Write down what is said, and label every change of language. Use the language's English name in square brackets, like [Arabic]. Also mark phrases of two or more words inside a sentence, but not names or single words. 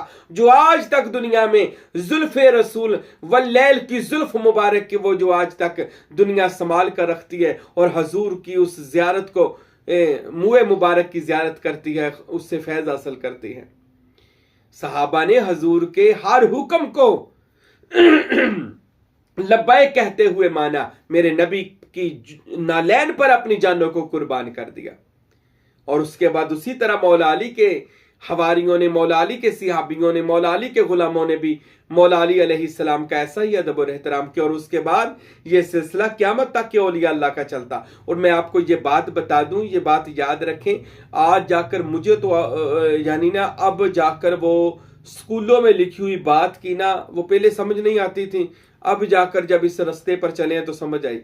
[Urdu] جو آج تک دنیا میں زلف رسول واللیل کی زلف مبارک کی وہ جو آج تک دنیا سنبھال کر رکھتی ہے اور حضور کی اس زیارت کو منہ مبارک کی زیارت کرتی ہے، اس سے فیض حاصل کرتی ہے۔ صحابہ نے حضور کے ہر حکم کو لبیک کہتے ہوئے مانا، میرے نبی کی نالین پر اپنی جانوں کو قربان کر دیا۔ اور اس کے بعد اسی طرح مولا علی کے حواریوں نے، مولا علی کے صحابیوں نے، مولا علی کے غلاموں نے بھی مولا علی علیہ السلام کا ایسا ہی ادب اور احترام کیا، اور اس کے بعد یہ سلسلہ قیامت تک کے اولیاء اللہ کا چلتا. اور میں آپ کو یہ بات بتا دوں، یہ بات یاد رکھیں، آج جا کر مجھے تو یعنی نا اب جا کر وہ اسکولوں میں لکھی ہوئی بات کی نا، وہ پہلے سمجھ نہیں آتی تھی، اب جا کر جب اس راستے پر چلے تو سمجھ آئی.